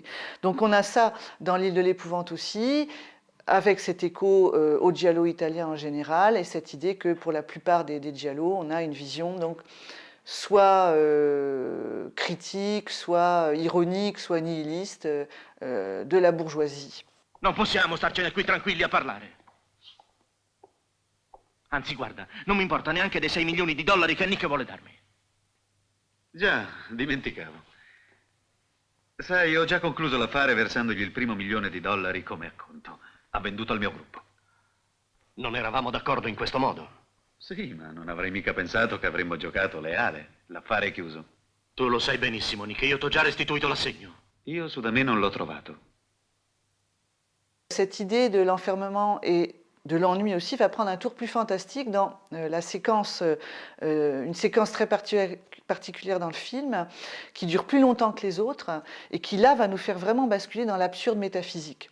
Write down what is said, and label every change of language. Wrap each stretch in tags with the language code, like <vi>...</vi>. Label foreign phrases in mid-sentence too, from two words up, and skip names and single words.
<fr>Donc on a ça dans l'île de l'épouvante aussi, avec cet écho au giallo italien en général, et cette idée que pour la plupart des giallo, on a une vision donc soit critique, soit ironique, soit nihiliste de la bourgeoisie.</fr> <it>Non possiamo starcene qui tranquilli a parlare. Anzi, guarda, non mi importa neanche dei 6 milioni di dollari che Nick vuole darmi. Già, dimenticavo. Sai, ho già concluso l'affare versandogli il primo $1.000.000 come acconto. Ha venduto al mio gruppo. Non eravamo d'accordo in questo modo. Sì, ma non avrei mica pensato che avremmo giocato leale. L'affare è chiuso. Tu lo sai benissimo, Nick, io t'ho già restituito l'assegno. Io su da me non l'ho trovato.</it> <fr>Cette idée de l'enfermement et de l'ennui aussi va prendre un tour plus fantastique dans la séquence, une séquence très particulière dans le film, qui dure plus longtemps que les autres et qui là va nous faire vraiment basculer dans l'absurde métaphysique.</fr>